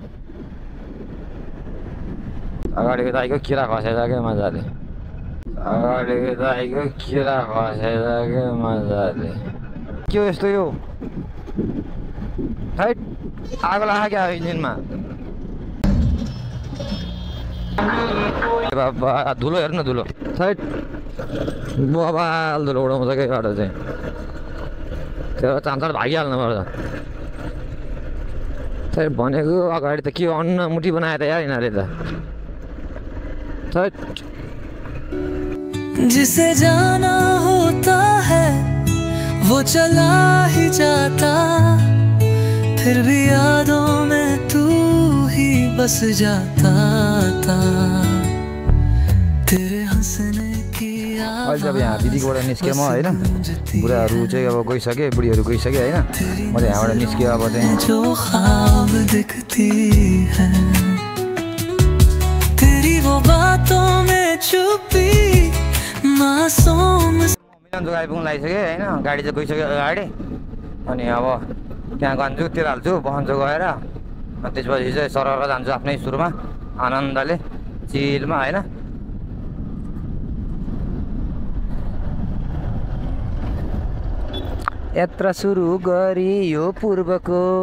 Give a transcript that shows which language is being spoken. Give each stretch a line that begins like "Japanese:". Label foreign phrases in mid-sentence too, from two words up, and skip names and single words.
Nepali: अगाडिको दाइको किरा खसेछ क्या मजाले अगाडिको दाइको किरा खसेछ क्या मजाले के हो यस्तो यो साइड आगो लाग्यो क्या इन्जिनमा बाबा धुलो हेर्नु न धुलो साइड बबाल धुलो उडाउँछ क्या बाटो चाहिँ त्यो चान्चर भागिहाल्नु पर्छ साइड भनेको अगाडि त के अन्न मुठी बनायो त यार यिनीहरूले त साइड
Hindi: जिसे जाना होता है वो चला ही जाता फिर भी यादों में तू ही बस जाता था तेरे हंसने की
Nepali: अहिले अब यहाँ दिदीकोबाट निस्केँ म होइन बुढाहरू चाहिँ अब गइसके बुढीहरू गइसके होइन म त यहाँबाट निस्केँ अब चाहिँ
Hindi: जो ख्वाब दिखती है तेरी वो बातों में छुपी मासूम
Nepali: मिलन जग्गा आइपुग्नु लागिसक्यो होइन गाडी चाहिँ गइसक्यो अगाडि अनि अब त्यहाँ गन्छु तेल हाल्छु बहन्छु गएर अनि त्यसपछि चाहिँ सरर जान्छु आफ्नै सुरुमा आनन्दले चिलमा होइन यात्रा सुरु गरियो पूर्वको